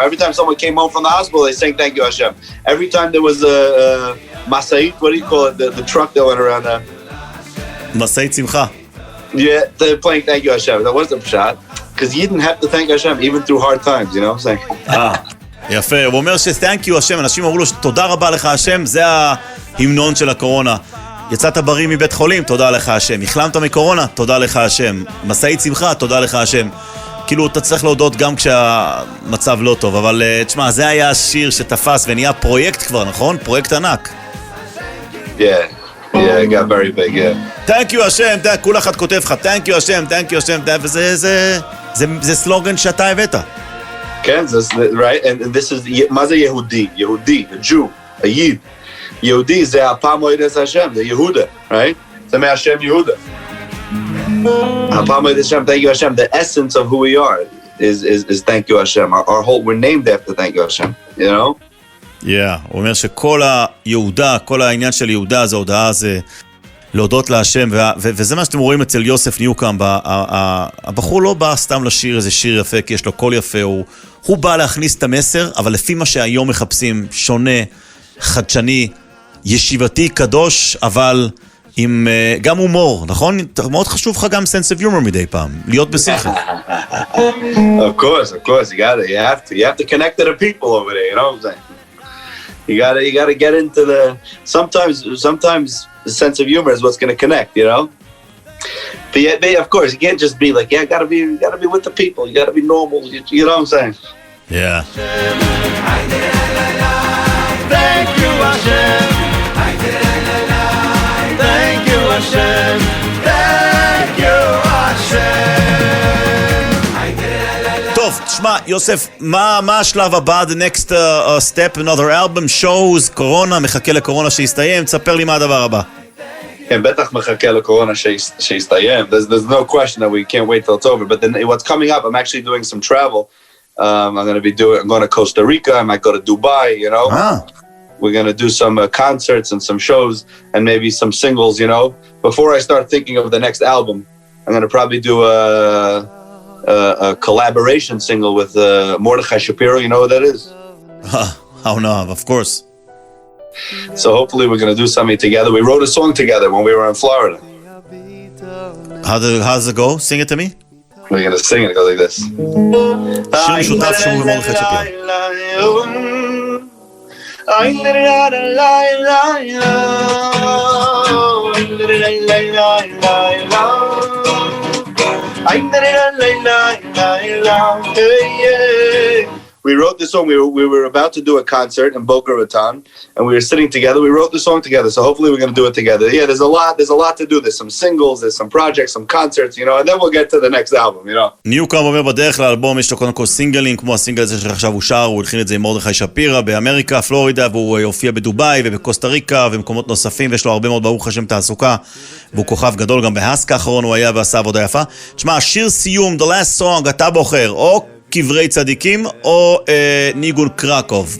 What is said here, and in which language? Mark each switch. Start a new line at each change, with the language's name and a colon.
English: Every time someone came home from the hospital, they sang Thank You Hashem. Every time there was a masait, what do you call it? The truck that went around there.
Hebrew: מסעית שמחה.
English: Yeah, they're playing Thank You Hashem. That wasn't a shot. Because you didn't have to thank Hashem even through hard times, you know what I'm saying?
Hebrew: יפה, הוא אומר ש-Thank you השם, אנשים אמרו לו תודה רבה לך השם, זה ההמנון של הקורונה. יצאת בריא מבית חולים, תודה לך השם. החלמת מקורונה, תודה לך השם. מסעית שמחה, תודה לך השם. כאילו אתה צריך להודות גם כשהמצב לא טוב, אבל תשמע, זה היה השיר שתפס ונהיה פרויקט כבר, נכון? פרויקט ענק.
English: Yeah, it got very big, yeah.
Hebrew: Thank you השם, כול אחד כותב לך, Thank you השם, Thank you השם, וזה סלוגן שאתה הבאת.
English: Okay, right? And this is
Hebrew: מה זה יהודי? יהודי,
English: a Jew, a Yid.
Hebrew: יהודי זה הפעם מועדת השם, זה יהודה, right? זה מהשם יהודה. הפעם מועדת השם,
English: thank you השם, the essence of who we are is thank you השם. Our whole, we're named after thank you השם, you know?
Hebrew: הוא אומר שכל היהודה, כל העניין של יהודה זה הודעה, זה להודות להשם, וזה מה שאתם רואים אצל יוסף ניוקומב, הבחור לא בא סתם לשיר איזה שיר יפה, כי יש לו קול יפה, הוא בא להכניס את המסר, אבל לפי מה שהיום מחפשים, שונה, חדשני, ישיבתי, קדוש, אבל עם גם הומור, נכון? מאוד חשוב לך גם
English: sense of humor
Hebrew: מדי פעם, להיות בשכל.
English: Of course, you have to connect to the people over there, you know what I'm saying? You gotta get into the, sometimes the sense of humor is what's gonna connect, you know? But yeah, of course, you can't just be like, yeah, gotta be with the people, you gotta be normal, you know what I'm saying? Yeah. Thank you Hashem, thank you Hashem, thank you Hashem.
Hebrew: טוב, תשמע, יוסף, מה השלב הבא?
English: The next step,
Hebrew: another album, shows, קורונה, מחכה לקורונה שיסתיים, תספר לי מה הדבר הבא. כן, בטח מחכה לקורונה שיסתיים.
English: There's no question that we can't wait till it's over, but then what's coming up, I'm actually doing some travel. I'm going to Costa Rica, I might go to Dubai, you know? we're going to do some concerts and some shows and maybe some singles, you know. Before I start thinking of the next album, I'm going to probably do a collaboration single with Mordechai Shapiro. You know what that is? How no, of course. So hopefully we're going to do something together. We wrote a song together when we were in Florida. How does it go? Sing it to me. We're going to sing it. It goes like this.
Hebrew: שיר משותף שהוא ומרדכי שפיר.
English: We wrote this song. We were about to do a concert in Boca Raton, and we were sitting together. We wrote the song together, so hopefully we're going to do it together. Yeah, there's a lot to do. There's some singles, there's some projects, some concerts, you know, and then we'll get to the next album, you know.
Hebrew: ניוקומב אומר בדרך לאלבום יש לו קודם כל סינגלים, כמו הסינגל הזה שעכשיו הוא שר, הוא התחיל את זה עם מרדכי שפירא באמריקה, פלורידה, והוא הופיע בדובאי ובקוסטה ריקה ומקומות נוספים, ויש לו הרבה מאוד ברוך השם תעסוקה, והוא כוכב גדול, גם בהסק האחרון הוא היה ועשה עבודה יפה. תשמע, שיר סיום, the last song, אתה בוחר, או קברי צדיקים או ניגון קרקוב.